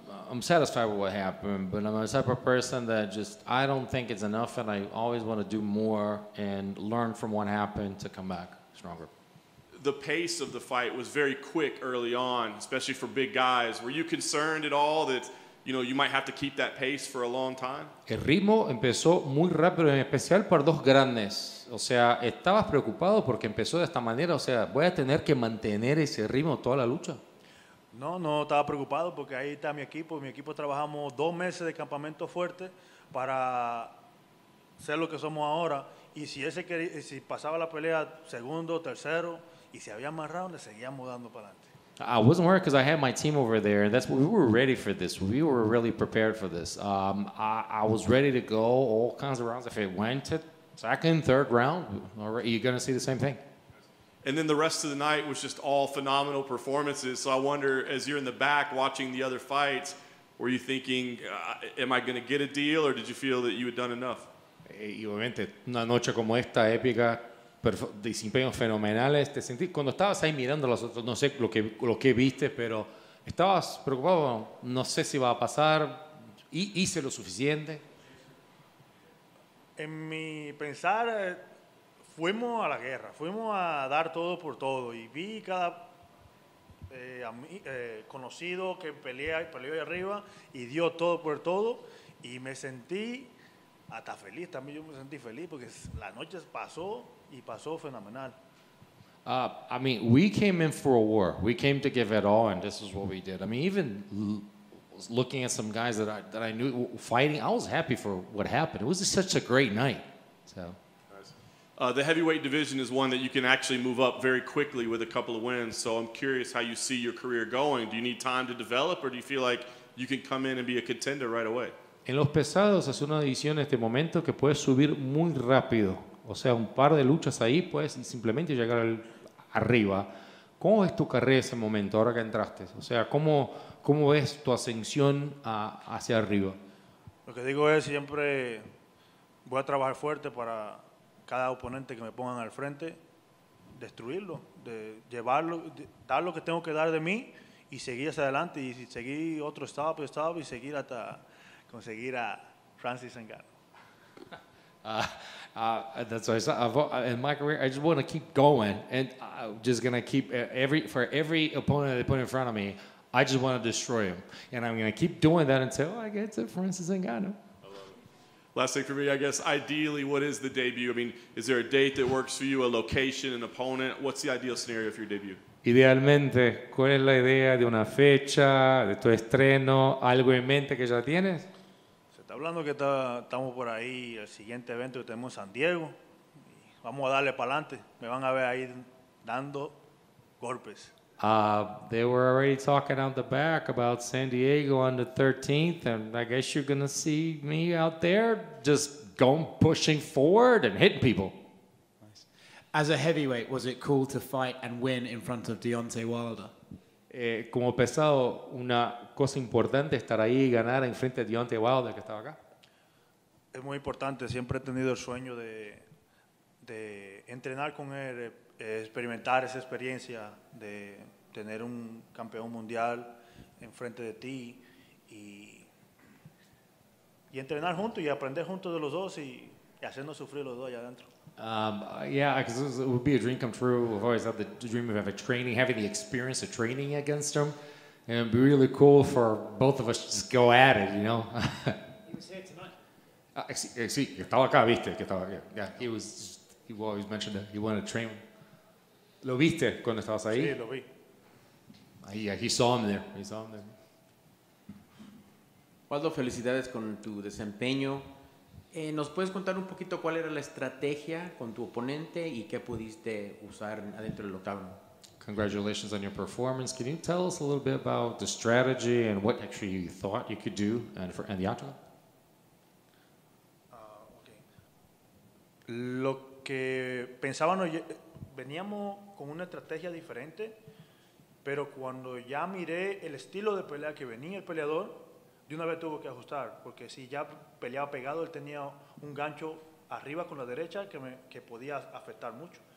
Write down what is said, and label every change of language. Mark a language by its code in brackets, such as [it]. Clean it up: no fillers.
[en] I'm satisfied with what happened, but I'm the type of person that I don't think it's enough, and I always want to do more and learn from what happened to come back stronger. The pace of the fight was very quick early on, especially for big guys. Were you concerned at all that you might have to keep that pace for a long time? [es] El ritmo empezó muy rápido, en especial para dos grandes. O sea, ¿estabas preocupado porque empezó de esta manera? O sea, ¿voy a tener que mantener ese ritmo toda la lucha? No estaba preocupado porque ahí está mi equipo. Mi equipo trabajamos 2 meses de campamento fuerte para ser lo que somos ahora. Y si pasaba la pelea segundo, tercero, y si había más rounds, le seguíamos dando para adelante. [en] I wasn't worried because I had my team over there, and we were ready for this. We were really prepared for this. I was ready to go all kinds of rounds. If it went to second, third round, you're going to see the same thing. And then the rest of the night was just all phenomenal performances. So I wonder, as you're in the back watching the other fights, were you thinking, am I going to get a deal, or did you feel that you had done enough? [es] Y obviamente, una noche como esta, épica, desempeños fenomenales, te sentí, cuando estabas ahí mirando a los otros, no sé lo que viste, pero estabas preocupado, no sé si va a pasar, hice lo suficiente. En mi pensar, fuimos a la guerra, fuimos a dar todo por todo, y vi cada conocido que peleó ahí arriba y dio todo por todo, y me sentí hasta feliz. También yo me sentí feliz porque la noche pasó y pasó fenomenal. [en] I mean, we came in for a war. We came to give it all, and this is what we did. I mean, even looking at some guys that I knew fighting, I was happy for what happened. It was just such a great night. So. The heavyweight division is one that you can actually move up very quickly with a couple of wins. So I'm curious how you see your career going. Do you need time to develop, or do you feel like you can come in and be a contender right away? [es] En los pesados es una división en este momento que puedes subir muy rápido. O sea, un par de luchas ahí puedes simplemente llegar arriba. ¿Cómo ves tu carrera en ese momento, ahora que entraste? O sea, ¿cómo ves tu ascensión hacia arriba? Lo que digo es, siempre voy a trabajar fuerte para cada oponente que me pongan al frente, destruirlo, de llevarlo, dar lo que tengo que dar de mí y seguir hacia adelante, y seguir otro stop y seguir hasta conseguir a Francis Ngannou. [en] That's why in my career, I just want to keep going, and I'm just gonna keep for every opponent they put in front of me, I just want to destroy him, and I'm gonna keep doing that until I get to Francis Ngannou. Last thing for me, I guess, ideally, what is the debut? I mean, is there a date that works for you, a location, an opponent? What's the ideal scenario for your debut? [es] Idealmente, ¿cuál es la idea de una fecha, de tu estreno, algo en mente que ya tienes? Se está hablando que estamos por ahí, el siguiente evento que tenemos en San Diego. Y vamos a darle para adelante. Me van a ver ahí dando golpes. [en] They were already talking out the back about San Diego on the 13th, and I guess you're going to see me out there just pushing forward and hitting people. Nice. As a heavyweight, was it cool to fight and win in front of Deontay Wilder? [es] Como pesado, una cosa importante estar ahí y ganar en frente de Deontay Wilder, que estaba acá. Es muy importante, siempre he tenido el sueño de entrenar con él, experimentar esa experiencia de tener un campeón mundial enfrente de ti y entrenar juntos y aprender juntos de los dos y hacernos sufrir los dos allá adentro. [en] Yeah, because it would be a dream come true. I've always had the dream of having the experience of training against him, and it'd be really cool for both of us to just go at it, you know. He was here tonight. [es] Sí, estaba acá, viste, que estaba acá. [en] Yeah, he always mentioned that he wanted to train. [es] ¿Lo viste cuando estabas ahí? Sí, lo vi. [en] He saw him there. [es] Waldo, felicidades con tu desempeño. ¿Nos puedes contar un poquito cuál era la estrategia con tu oponente y qué pudiste usar adentro del octágono? [en] Congratulations on your performance. Can you tell us a little bit about the strategy and what actually you thought you could do in the octagon? Okay. [es] Lo que pensábamos, veníamos con una estrategia diferente, pero cuando ya miré el estilo de pelea que venía el peleador, de una vez tuvo que ajustar, porque si ya peleaba pegado, él tenía un gancho arriba con la derecha que podía afectar mucho.